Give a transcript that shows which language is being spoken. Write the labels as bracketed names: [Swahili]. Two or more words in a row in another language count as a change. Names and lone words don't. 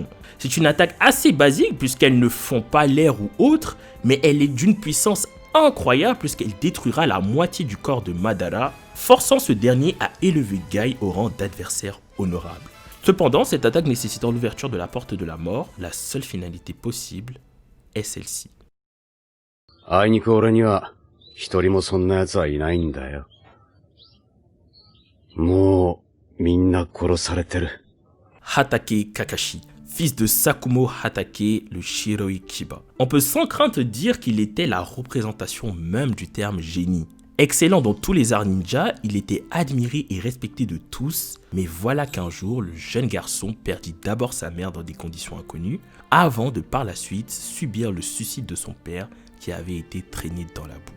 [French] C'est une attaque assez basique puisqu'elle ne fond pas l'air ou autre, mais elle est d'une puissance incroyable puisqu'elle détruira la moitié du corps de Madara, forçant ce dernier à élever Gai au rang d'adversaire honorable. Cependant, cette attaque nécessitant l'ouverture de la porte de la mort, la seule finalité possible est celle-ci. [Japanese] あいにく俺には一人もそんな奴はいないんだよ。もうみんな殺されてる。 [French] Hatake Kakashi, fils de Sakumo Hatake, le Shiroi Kiba. On peut sans crainte dire qu'il était la représentation même du terme génie. Excellent dans tous les arts ninja, il était admiré et respecté de tous, mais voilà qu'un jour, le jeune garçon perdit d'abord sa mère dans des conditions inconnues, avant de par la suite subir le suicide de son père qui avait été traîné dans la boue.